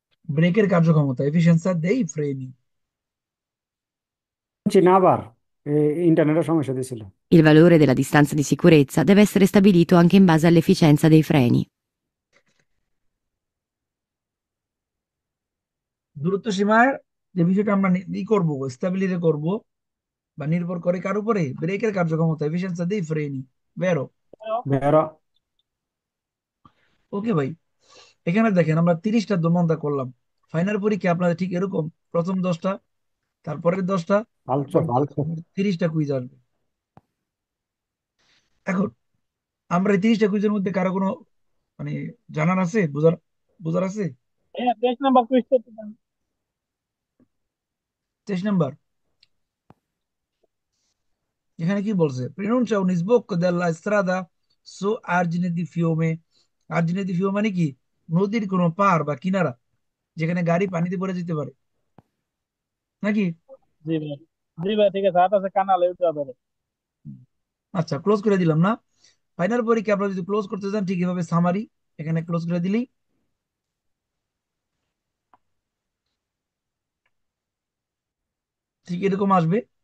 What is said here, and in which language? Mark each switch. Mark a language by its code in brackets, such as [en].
[bn] ব্রেকের কার্যক্ষমতা এফিসিয়েন্সি [it] দেই ফ্রেনি। [bn] চিনা আবার ইন্টারনেটের সমস্যা দিছিল। [it] Il valore della distanza di sicurezza deve essere stabilito anche in base all'efficienza dei freni. [bn] দূরত্ব সীমার যে বিষয়টা আমরা করব, স্টেবিলিটি করব বা নির্ভর করে কার উপরে, ব্রেকের কার্যক্ষমতা এফিসিয়েন্সি [it] দেই ফ্রেনি। বেরো। ভেরো [bn] ওকে ভাই, এখানে দেখেন আমরা 30টা দোমনতা করলাম। ফাইনাল পরীক্ষা আপনাদের ঠিক এরকম প্রথম 10টা, তারপরের 10টা, [it] ফালচো [bn] তারপর [it] ফালচো [bn] 30টা কুইজ আসবে। এখন আমরা এই 30টা কুইজের মধ্যে কারো কোনো মানে জানার আছে, বুঝার বুঝার আছে? ভাইয়া 23 নাম্বার কুইজ করতে চান? 23 নাম্বার এখানে কি বলছে? [it] Pronuncia un sbocco della strada su argine di fiume। আর্জিনে দি ফিউমে [bn] মানে কি? নদীর কোনো পার বা কিনারা, যেখানে গাড়ি পানিতে পড়ে যেতে পারে, নাকি? জি ভাই, জি ভাই, ঠিক আছে, হাত আছে কানালে উঠে ধরে। আচ্ছা, ক্লোজ করে দিলাম না? ফাইনাল পরীক্ষা আপনারা যদি ক্লোজ করতে চান ঠিক এভাবে সামারি এখানে ক্লোজ করে দিলেই ঠিক এরকম আসবে।